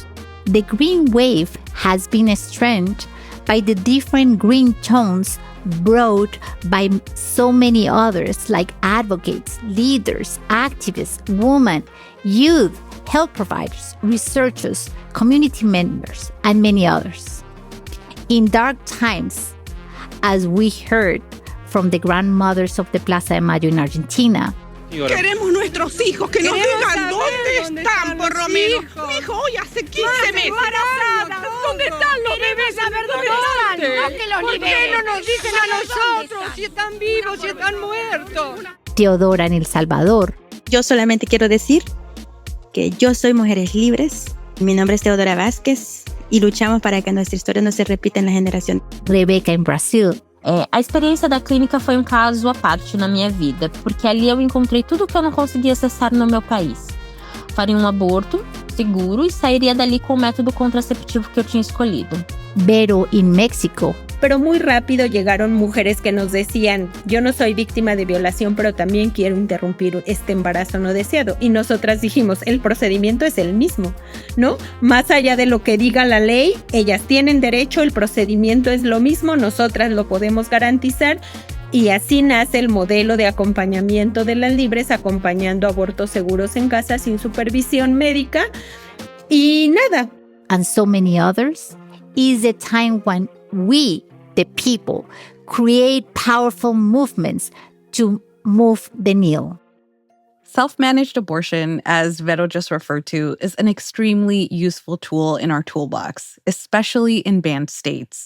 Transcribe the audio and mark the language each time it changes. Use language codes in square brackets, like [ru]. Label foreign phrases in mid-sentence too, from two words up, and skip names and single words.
[en] The green wave has been strengthened by the different green tones brought by so many others like advocates, leaders, activists, women, youth, health providers, researchers, community members, and many others. In dark times, as we heard from the grandmothers of the Plaza de Mayo in Argentina, [es] queremos nuestros hijos, que nos digan dónde están, por lo menos. Mi hijo hoy hace 15 meses. ¿Dónde están los bebés? ¿Dónde están? ¿Por qué no nos dicen a nosotros si están vivos, si están muertos? Teodora en El Salvador. Yo solamente quiero decir que yo soy Mujeres Libres. Mi nombre es Teodora Vázquez y luchamos para que nuestra historia no se repita en la generación. [pt] Rebeca em Brasil. A experiência da clínica foi um caso à parte na minha vida, porque ali eu encontrei tudo que eu não conseguia acessar no meu país. Faria um aborto seguro e sairia dali com o método contraceptivo que eu tinha escolhido. [es] Vero en México. Pero muy rápido llegaron mujeres que nos decían, yo no soy víctima de violación, pero también quiero interrumpir este embarazo no deseado. Y nosotras dijimos, el procedimiento es el mismo, ¿no? Más allá de lo que diga la ley, ellas tienen derecho, el procedimiento es lo mismo, nosotras lo podemos garantizar. Y así nace el modelo de acompañamiento de las libres, acompañando abortos seguros en casa sin supervisión médica. Y nada. [en] And so many others. Is the time when we, the people, create powerful movements to move the needle. Self-managed abortion, as Vero just referred to, is an extremely useful tool in our toolbox, especially in banned states.